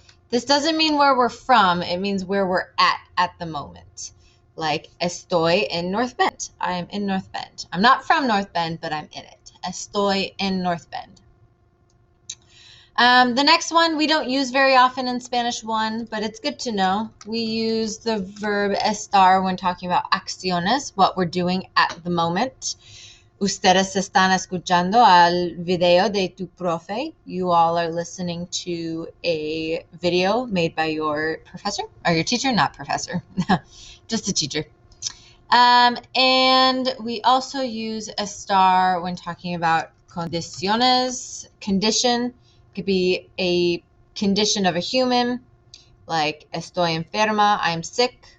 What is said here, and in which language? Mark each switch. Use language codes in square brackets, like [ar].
[en] This doesn't mean where we're from. It means where we're at the moment. Like, [es] estoy en North Bend. [en] I am in North Bend. I'm not from North Bend, but I'm in it. [es] Estoy en North Bend. [en] The next one we don't use very often in Spanish 1, but it's good to know. We use the verb estar when talking about acciones, what we're doing at the moment. [es] Ustedes están escuchando al video de tu profe. [en] You all are listening to a video made by your professor, or your teacher, not professor, just a teacher. And we also use estar when talking about condiciones. Condition could be a condition of a human, like [es] estoy enferma, [en] I'm sick.